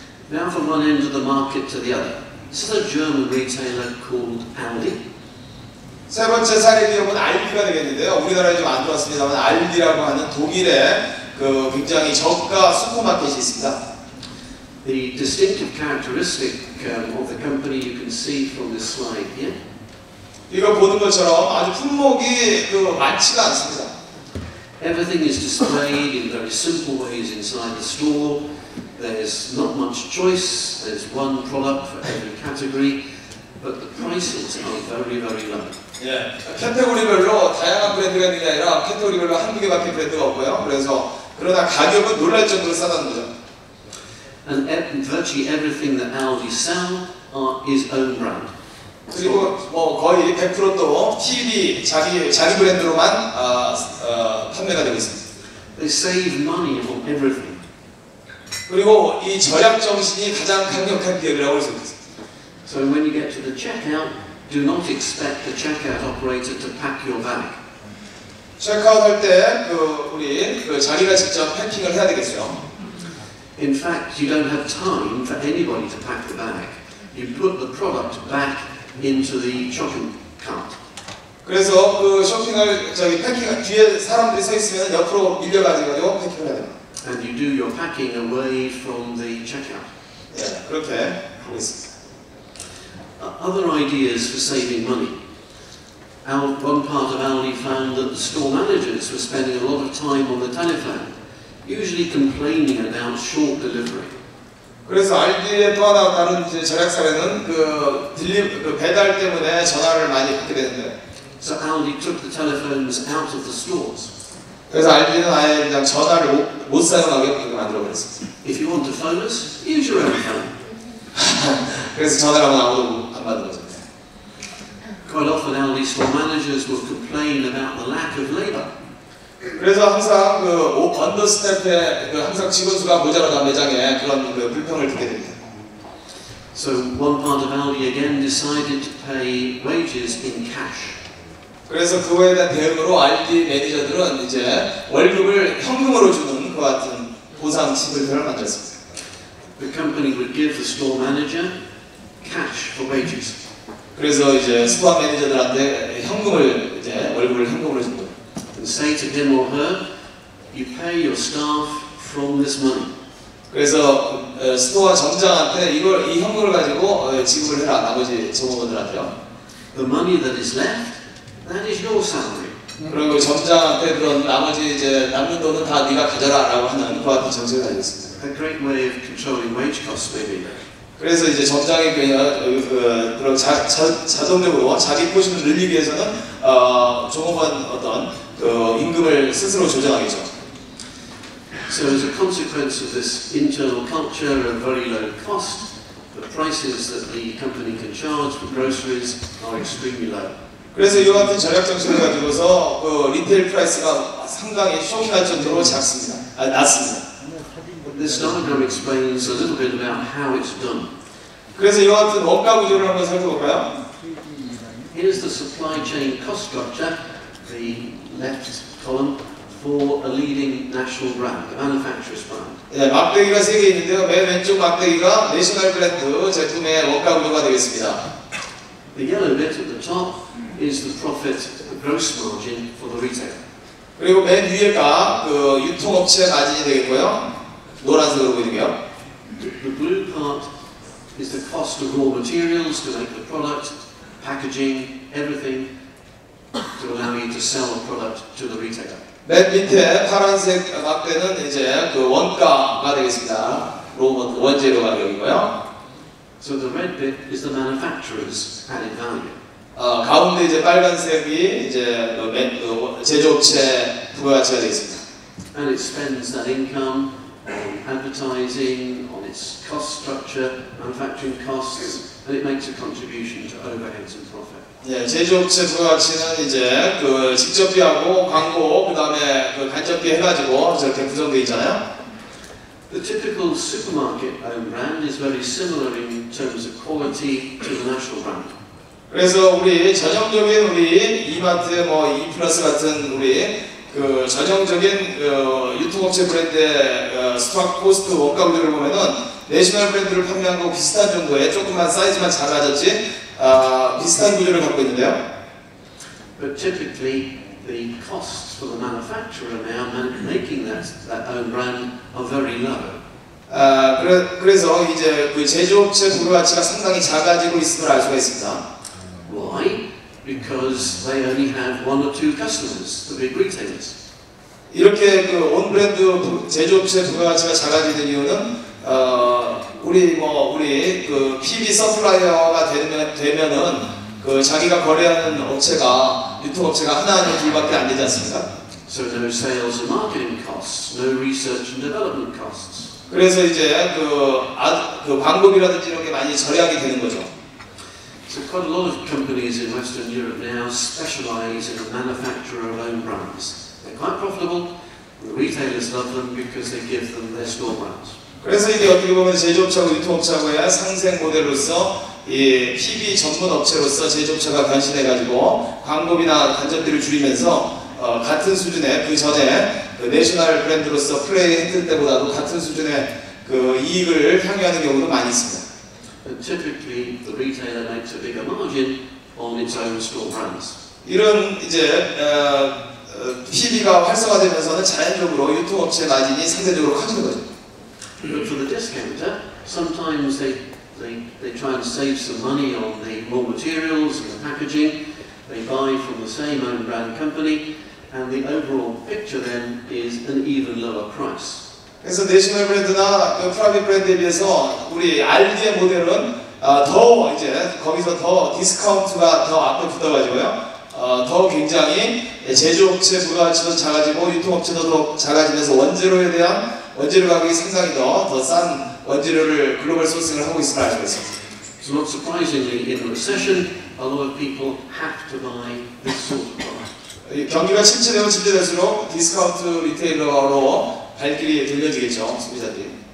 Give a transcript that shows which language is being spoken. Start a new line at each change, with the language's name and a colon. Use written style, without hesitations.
English: Now from one end of the market to the other. This is a German retailer called Aldi.
Korean: 세 번째 사례 기업은 알디가 되겠는데요. 우리나라에 좀 안 들어왔습니다만 알디라고 하는 독일의 그 굉장히 저가 슈퍼마켓이 있습니다.
English: The distinctive characteristic of the company you can see from this slide here.
Korean: 이거 보는 것처럼 아주 품목이 많지가 않습니다.
English: Everything is displayed in very simple ways inside the store. There's not much choice. There's one product for every category, but the prices are very, very low.
Korean: 예, 카테고리별로 다양한 브랜드가 있는 게 아니라 카테고리별로 한두 개밖에 브랜드가 없고요. 그러나 가격은 놀랄 정도로 싸다는 거죠.
English: And virtually everything that Aldi sell is own brand.
Korean: 그리고 거의 100%도 TV 자기 브랜드로만 판매가 되고 있습니다.
English: They save money on everything.
Korean: 그리고 이 절약 정신이 가장 강력한 기업이라고 할 수 있습니다.
English: So when you get to the checkout, do not expect the checkout operator to pack your bag.
Korean: 체크아웃 할 때 우리 자기가 직접 패킹을 해야 되겠죠.
English: In fact, you don't have time for anybody to pack the bag. You put the product back into the shopping cart.
Korean: 그래서 쇼핑을 패킹 뒤에 사람들이 서 있으면 옆으로 밀려가지고 패킹을 해야 됩니다.
English: And you do your packing away from the checkout.
Korean: 예, 그렇게 하고 있습니다.
English: Other ideas for saving money. One part of Aldi found that the store managers were spending a lot of time on the telephone, usually complaining about short delivery.
Korean: 그래서 알디의 또 하나 다른 절약 사례는 배달 때문에 전화를 많이 받게 되는데.
English: So Aldi took the telephones out of the stores.
Korean: 그래서 알디는 아예 그냥 전화를 못 사용하게 만들어 버렸습니다.
English: If you want to phone us, use your own phone.
Korean: 그래서 전화를 하면 아무도 안 받는 거죠.
English: Quite often Aldi store managers will complain about the lack of labour.
Korean: 그래서 항상 언더스태프에 항상 직원 수가 모자라다 매장에 그런 불평을 듣게 됩니다.
English: So one part of Aldi again decided to pay wages in cash.
Korean: 그래서 그거에 대한 대응으로 알디 매니저들은 이제 월급을 현금으로 주는 그 같은 보상 시스템을 만들었습니다.
English: The company would give the store manager cash for wages.
Korean: 그래서 이제 스토어 매니저들한테 현금을 이제 월급을 현금으로 준 거예요.
English: And say to him or her, you pay your staff from this money.
Korean: 그래서 스토어 점장한테 이 현금을 가지고 지급을 해라 나머지 종업원들한테요.
English: The money that is left, that is your salary.
Korean: 그리고 점장한테 그런 나머지 이제 남는 돈은 다 네가 가져라라고 하는 그 같은 정책을 가지고 있습니다.
English: A great way of controlling wage costs, maybe.
Korean: 그래서 이제 점장이 그런 자동적으로 자기 포션을 늘리기 위해서는 종업원 어떤 임금을 스스로 조정하겠죠.
English: So as a consequence of this internal culture of very low cost, the prices that the company can charge for groceries are extremely low.
Korean: 그래서 이와 같은 절약 정신을 가지고서 리테일 프라이스가 상당히 쇼킹할 정도로 낮습니다.
English: This diagram explains a little bit about how it's done.
Korean: 그래서 이와 같은 원가 구조를 한번 살펴볼까요?
English: Here's the supply chain cost structure, the left column, for a leading national brand, a manufacturer's brand.
Korean: 네, 막대기가 3개 있는데요. 맨 왼쪽 막대기가 내셔널 브랜드 제품의 원가 구조가 되겠습니다.
English: The yellow bit at the top is the profit, the gross margin for the retailer.
Korean: 그리고 맨 위에가 유통업체 마진이 되겠고요. 노란색으로 보이는게요.
English: The blue part is the cost of raw materials to make the product, packaging, everything to allow you to sell the product to the retailer.
Korean: 맨 밑에 파란색 막대는 이제 원가가 되겠습니다. 원재료 가격이고요.
English: So the red bit is the manufacturer's added value.
Korean: 가운데 이제 빨간색이 이제 제조업체 부가가치가 되겠습니다.
English: and it spends that income on advertising, on its cost structure, manufacturing costs, and it makes a contribution to overheads and profit.
Korean: 예, 제조업체 부가가치는 이제 그 직접비하고 광고, 그 다음에 그 간접비 해가지고 저렇게 구성되어 있잖아요.
English: The typical supermarket own brand is very similar in terms of quality to the national brand.
Korean: 그래서 우리 전형적인 우리 이마트, 뭐 이플러스 같은 우리 그 전형적인 유통업체 브랜드의 스토어 코스트 원가 구조를 보면은 내셔널 브랜드를 판매한 거 비슷한 정도의 조금만 사이즈만 작아졌지 비슷한 구조를 갖고 있는데요.
English: But typically the costs for the manufacturer now making that own brand are very low.
Korean: 그래서 이제 그 제조업체 부가가치가 상당히 작아지고 있음을 알 수가 있습니다.
English: Why? Because they only have one or two customers, the big retailers.
Korean: 이렇게 그 온 브랜드 제조업체 부가가치가 작아지는 이유는 우리 그 PB 서플라이어가 되면은 그 자기가 거래하는 업체가 유통업체가 하나 아니면 둘밖에 안 되지 않습니까?
English: So no sales and marketing costs, no research and development costs.
Korean: 그래서 이제 그 광고비라든지 이런 게 많이 절약이 되는 거죠.
English: So quite a lot of companies in Western Europe now specialize in the manufacture of own brands. They're quite profitable. The retailers love them because they give them their store brands.
Korean: 그래서 이게 어떻게 보면 제조업체하고 유통업체하고의 상생 모델로서 이 PB 전문 업체로서 제조업체가 변신해가지고 광고비나 간접비를 줄이면서 같은 수준의 그 전에 그 내셔널 브랜드로서 플레이했을 때보다도 같은 수준의 그 이익을 향유하는 경우도 많이 있습니다.
English: And typically, the retailer makes a bigger margin on its own store brands.
Korean: 이런 이제 PB가 활성화되면서는 자연적으로 유통업체 마진이 상대적으로 커지는 거죠.
English: But for the discounter, sometimes they try and save some money on the raw materials and the packaging. They buy from the same own brand company, and the overall picture then is an even lower price.
Korean: 그래서 내셔널 브랜드나 그 프라이빗 브랜드에 비해서 우리 RD의 모델은 더 이제 거기서 더 디스카운트가 더 앞에 붙어가지고요. 더 굉장히 제조업체 부가가치도 작아지고 유통업체도 더 작아지면서 원재료 가격이 상당히 더 싼 원재료를 글로벌 소싱을 하고 있음을 알 수가 있습니다.
English: So not surprisingly, in a recession, a lot of people have to buy this sort of product.
Korean: 경기가 침체될수록 디스카운트 리테일러로 발길이 돌려지겠죠, 소비자들이.